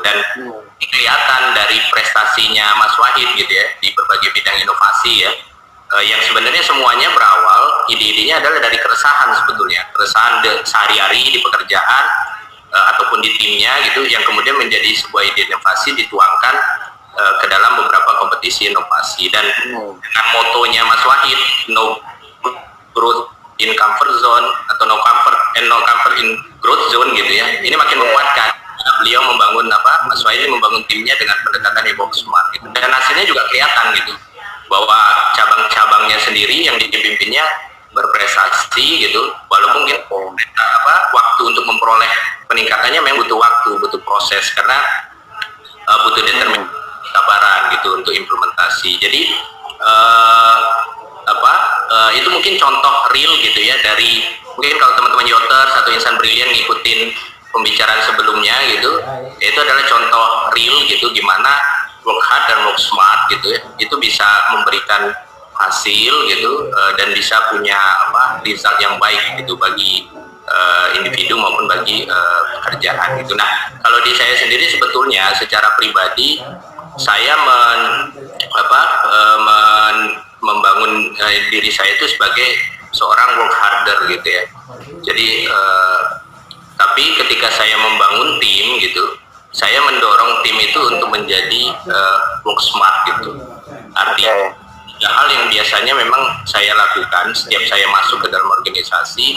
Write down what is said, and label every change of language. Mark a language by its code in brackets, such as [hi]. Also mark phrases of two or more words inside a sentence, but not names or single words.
[id] Dan kelihatan dari prestasinya Mas Wahid gitu ya di berbagai bidang inovasi ya, yang sebenarnya semuanya berawal, ide-idenya adalah dari keresahan sebetulnya, keresahan sehari-hari di pekerjaan ataupun di timnya gitu, yang kemudian menjadi sebuah ide inovasi dituangkan ke dalam beberapa kompetisi inovasi. Dan dengan motonya Mas Wahid, [en] no growth in comfort zone atau no comfort in growth zone [id] gitu ya, ini makin menguatkan. Beliau membangun Mas Wahid membangun timnya dengan pendekatan [en] box smart [id] gitu. Dan hasilnya juga kelihatan gitu, bahwa cabang-cabangnya sendiri yang dipimpinnya berprestasi gitu, walaupun waktu untuk memperoleh peningkatannya memang butuh waktu, butuh proses, karena butuh determinasi, kesabaran gitu untuk implementasi. Jadi itu mungkin contoh real gitu ya, dari mungkin kalau teman-teman Yoters atau Insan Brilian ngikutin pembicaraan sebelumnya gitu, itu adalah contoh real gitu gimana [en] work hard [id] dan [en] work smart [id] gitu ya, itu bisa memberikan hasil gitu, dan bisa punya result yang baik gitu bagi individu maupun bagi pekerjaan gitu. Nah, kalau di saya sendiri sebetulnya secara pribadi saya membangun diri saya itu sebagai seorang [en] work harder [id] gitu ya. Jadi tapi ketika saya membangun tim gitu, saya mendorong tim itu untuk menjadi [en] work smart [id] gitu. Artinya hal yang biasanya memang saya lakukan setiap saya masuk ke dalam organisasi.